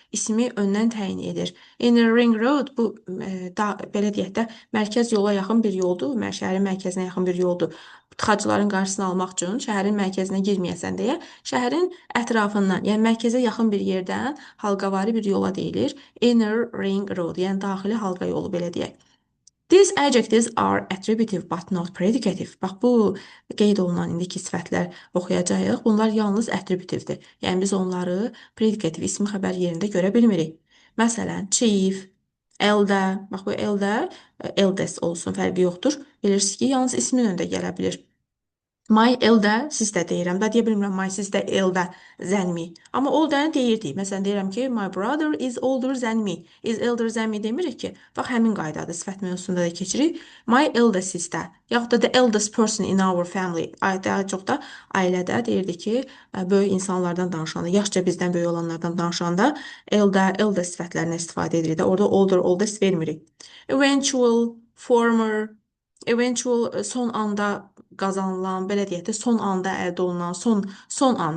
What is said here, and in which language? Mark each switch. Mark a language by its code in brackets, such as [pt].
[az] İsmi öndən təyin edir. [en] Inner ring road [az] bu belə deyək də mərkəz yola yaxın bir yoldur, şəhərin mərkəzinə yaxın bir yoldur. Tıxacların qarşısını almaq üçün şəhərin mərkəzinə girməyəsən deyə şəhərin ətrafından, yəni mərkəzə yaxın bir yerdən halqavari bir yola deyilir. Inner ring road, yəni daxili halqa yolu belə deyək. [en] These adjectives are attributive but not predicative. [az] Bax bu qeyd olunan indiki sifətlər oxuyacağıq. Bunlar yalnız attributivdir. Yəni biz onları predicative ismi xəbər yerində görə bilmirik. Məsələn, chief, elder, bax bu elder, eldest olsun, fərqi yoxdur. Bilirsiniz ki, yalnız ismin öndə gələ bilir. [en] My elder sister [az] deyirəm. Da deyə bilmirəm [en] my sister elder than me. [az] Amma older'ı deyirdik. Məsələn, deyirəm ki, [en] my brother is older than me. Is elder than me [az] demirik ki. Bax, həmin qaydadır. Sifət mövzusunda da keçirik. [en] My elder sister. [az] Yaxud da [en] the eldest person in our family. [az] Daha çox da ailədə deyirdik ki, böyük insanlardan danışanda, yaşca bizdən böyük olanlardan danışanda elder, eldest sifətlərindən istifadə edirik. Orada older, oldest vermirik. Eventual, former, eventual son anda qazanılan, belə deyək də, son anda əldə olunan, son an.